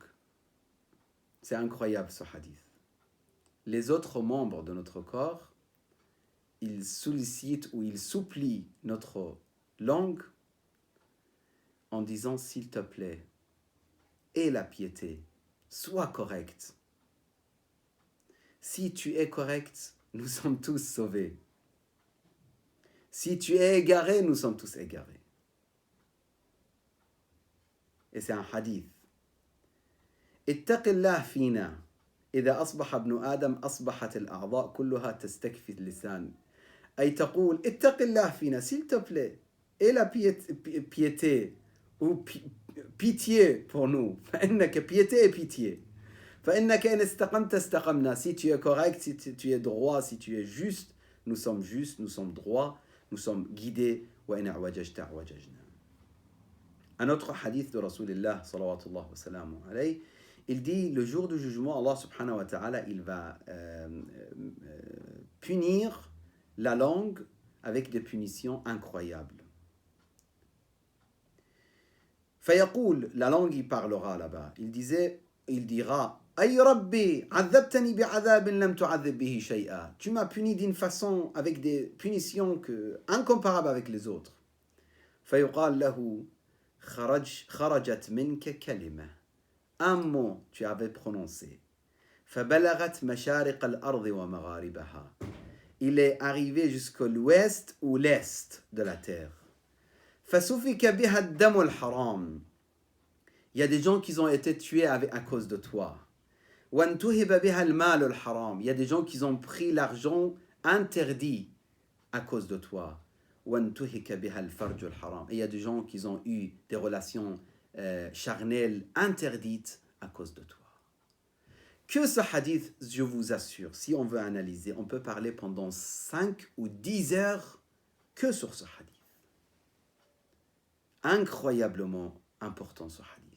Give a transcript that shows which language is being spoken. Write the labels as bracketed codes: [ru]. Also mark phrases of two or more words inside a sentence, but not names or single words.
[fr] C'est incroyable ce hadith. Les autres membres de notre corps, ils sollicitent ou ils supplient notre langue en disant « S'il te plaît, aie la piété, sois correct. Si tu es correct, nous sommes tous sauvés. Si tu es égaré, nous sommes tous égarés. » Et c'est un hadith. « [ar] اتق الله فينا. إذا أصبح ابن آدم أصبحت الأعضاء كلها تستكفي اللسان. » أي تقول اتق الله فينا, [fr] s'il te plaît, aie la piété ou pitié pour nous. فإنك piété et pitié. [ar] فإنك إن استقمت استقمنا. [fr] Si tu es correct, si tu es droit, si tu es juste, nous sommes justes, nous sommes droits, nous sommes guidés. [ar] وإن أعوججت أعوججنا. [fr] Un autre hadith de [ar] رسول الله صلى الله وسلم عليه, [fr] il dit le jour du jugement, [ar] الله سبحانه وتعالى, [fr] il va punir la langue avec des punitions incroyables. Fayaqul, la langue il parlera là-bas. Il dira [ar] أي ربي عذبتني بعذاب لم تعذب به شيئا. [fr] Tu m'as puni d'une façon avec des punitions incomparables avec les autres. [ar] فيقال له خرجت منك كلمة. [fr] Un mot tu avais prononcé. [ar] فبلغت مشارق الأرض ومغاربها. [fr] Il est arrivé jusqu'à l'ouest ou l'est de la terre. [ar] فسفك بها الدم الحرام. [fr] Il y a des gens qui ont été tués à cause de toi. [ar] وانتهب بها المال الحرام. [fr] Il y a des gens qui ont pris l'argent interdit à cause de toi. [ar] وانتهك بها الفرج الحرام. [fr] Et il y a des gens qui ont eu des relations charnelles interdites à cause de toi. Que ce hadith, je vous assure, si on veut analyser, on peut parler pendant 5 ou 10 heures que sur ce hadith. Incroyablement important ce hadith.